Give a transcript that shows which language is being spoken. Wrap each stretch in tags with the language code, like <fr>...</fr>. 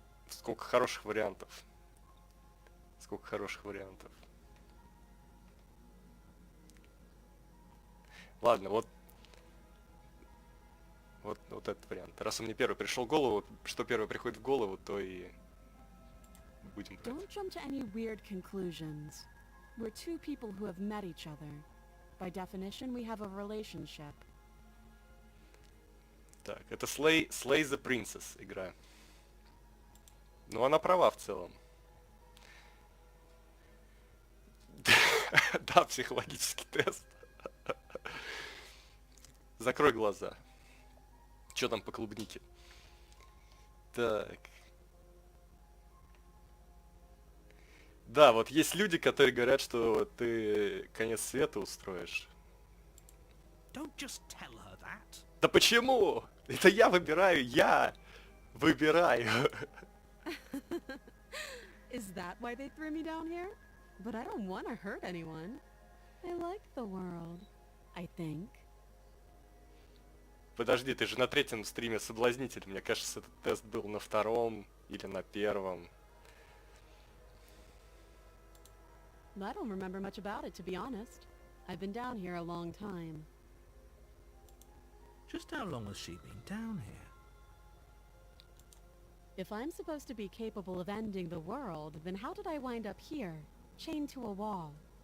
<ru>Сколько хороших вариантов. Сколько хороших вариантов. Ладно, вот этот вариант. Раз он мне первый пришел в голову, что первый приходит в голову, то и будем брать.</ru> <en>Don't jump to any weird conclusions. We're two people who have met each other. By definition, we have a relationship.</en> <ru>Так, это Slay the Princess игра. Ну, она права в целом. Да, психологический тест. Закрой глаза. Что там по клубнике? Так. Да, вот есть люди, которые говорят, что ты конец света устроишь.</ru> <en>Don't just tell her that.</en> <ru>Да почему? Это я выбираю, я выбираю.</ru> <en>Is that why they threw me down here? But I don't want to hurt anyone. I like the world, I think.</en> <ru>Подожди, ты же на третьем стриме соблазнитель. Мне кажется, этот тест был на втором или на первом.</ru> <en>I don't remember much about it, to be honest. I've been down here a long time. Just how long has she been down here? If I'm supposed to be capable of ending the world, then how did I wind up here, chained to a wall?</en>